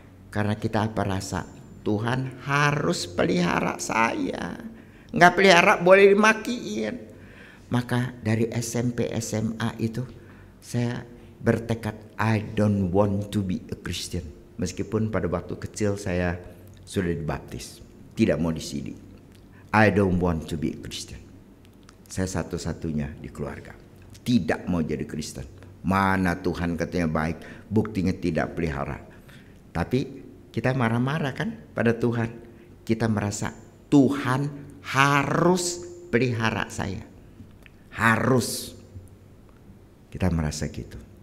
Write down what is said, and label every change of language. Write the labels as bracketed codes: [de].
[id] Karena kita apa rasa? Tuhan harus pelihara saya. Nggak pelihara boleh dimakiin. Maka dari SMP SMA itu saya bertekad [en] I don't want to be a Christian. [id] Meskipun pada waktu kecil saya sudah dibaptis, tidak mau disidi. [en] I don't want to be a Christian. [id] Saya satu-satunya di keluarga tidak mau jadi Kristen. Mana Tuhan katanya baik, buktinya tidak pelihara. Tapi kita marah-marah kan pada Tuhan. Kita merasa Tuhan harus pelihara saya. Harus. Kita merasa gitu.